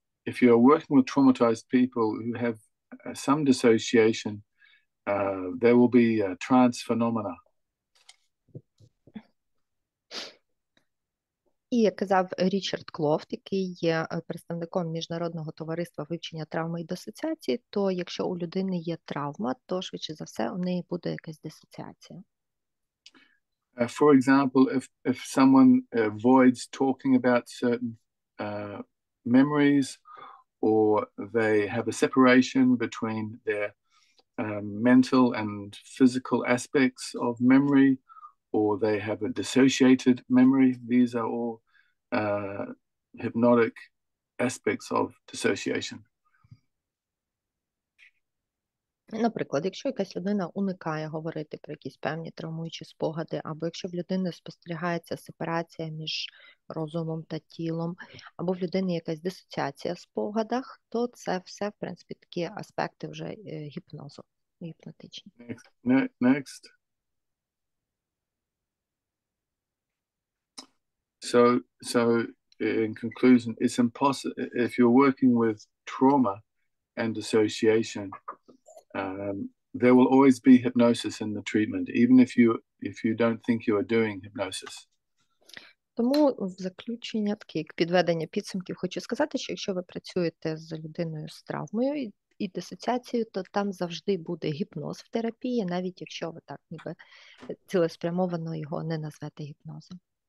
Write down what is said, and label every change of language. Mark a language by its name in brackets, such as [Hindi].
[English] If you're working with traumatized people who have some dissociation, there will be trance phenomena. [Ukrainian] І, як казав Річард Клофт, який є представником Міжнародного товариства вивчення травми і дисоціації, то якщо у людини є травма, то швидше за все у неї буде якась дисоціація. [English] For example, if someone avoids talking about certain memories, or they have a separation between their mental and physical aspects of memory, or they have a dissociated memory, these are all hypnotic aspects of dissociation. [Ukrainian] Наприклад, якщо якась людина уникає говорити про якісь певні травмуючі спогади, або якщо в людини спостерігається сепарація між розумом та тілом, або в людини якась дисоціація в спогадах, то це все, в принципі, такі аспекти вже гіпнозу, гіпнотичні. [English] Next. So in conclusion, it's impossible if you're working with trauma and dissociation. There will always be hypnosis in the treatment, even if you don't think you are doing hypnosis. [Ukrainian] Тому в заключення, таке як підведення підсумків, хочу сказати, що якщо ви працюєте з людиною з травмою і дисоціацією, то там завжди буде гіпноз в терапії, навіть якщо ви так ніби цілеспрямовано його не назвете гіпнозом.